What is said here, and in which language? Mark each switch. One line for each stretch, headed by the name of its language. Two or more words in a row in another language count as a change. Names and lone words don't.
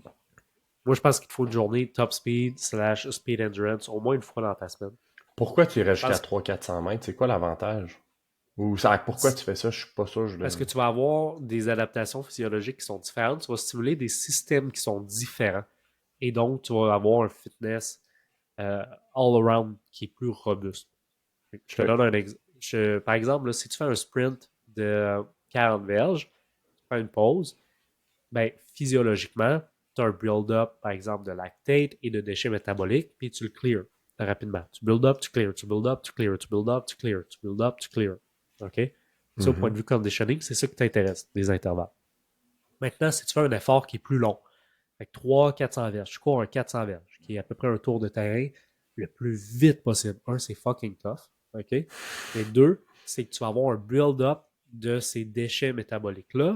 French: Moi, je pense qu'il te faut une journée
English: top speed / speed endurance
French: au moins une fois dans ta semaine. Pourquoi tu irais Je jusqu'à pense 300-400 mètres? C'est quoi l'avantage? Ou ça, pourquoi tu fais ça? Je suis pas sûr. parce que tu vas avoir des adaptations physiologiques qui sont différentes. Tu vas stimuler des systèmes qui sont différents. Et donc, tu vas avoir un
English: fitness all-around
French: qui est plus robuste. Je te Ok. donne un exemple. Par exemple, là, si tu fais un sprint de 40 verges, tu fais une pause, ben, physiologiquement, tu as un build-up, par exemple, de lactate et de déchets métaboliques, puis tu le clears rapidement. Tu
English: build up,
French: tu clear, tu
English: build up,
French: tu clear, tu
English: build up,
French: tu clear, tu
English: build up,
French: tu clear. OK? Ça, au point Mhm. de vue conditioning, c'est ça qui t'intéresse, des intervalles. Maintenant, si tu fais un effort qui est plus long, avec 300-400 verges, tu cours un 400 verges, qui est à peu près un tour de terrain le plus vite possible. Un, c'est
English: fucking tough.
French: OK? Mais deux, c'est que tu vas avoir un build-up de ces déchets métaboliques-là.